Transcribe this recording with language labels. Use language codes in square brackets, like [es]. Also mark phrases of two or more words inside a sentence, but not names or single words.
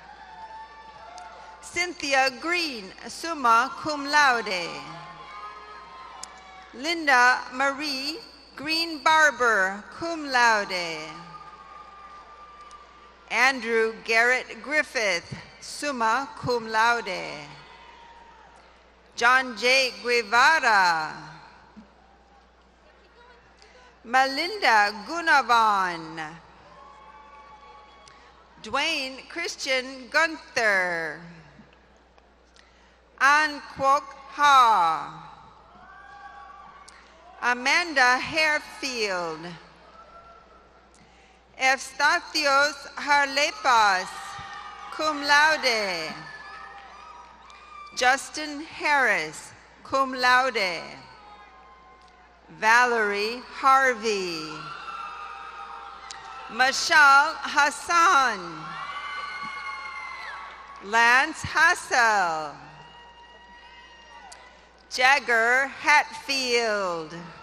[en] Cynthia Green, [la] summa cum laude. [en] Linda Marie Green Barber, [la] cum laude. [en] Andrew Garrett Griffith, [la] summa cum laude. [en] John J. Guevara. Melinda Gunavan. Dwayne Christian Gunther. An Kwok Ha. Amanda Harefield. Eustathios Harlepas, [la] cum laude. [en] Justin Harris, [la] cum laude. [en] Valerie Harvey. Mashal Hassan. Lance Hassel. Jagger Hatfield.